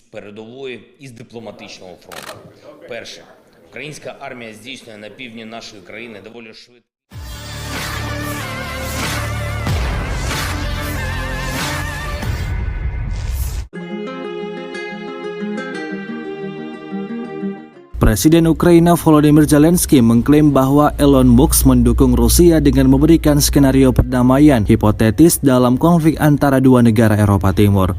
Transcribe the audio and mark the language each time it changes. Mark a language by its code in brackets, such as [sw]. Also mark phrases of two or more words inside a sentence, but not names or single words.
[uk] передової і з дипломатичного фронту. Перше. Українська армія здійснює на півдні нашої країни доволі швидко. [id] Presiden Ukraina Volodymyr Zelensky mengklaim bahwa Elon Musk mendukung Rusia dengan memberikan skenario perdamaian hipotetis dalam konflik antara dua negara Eropa Timur.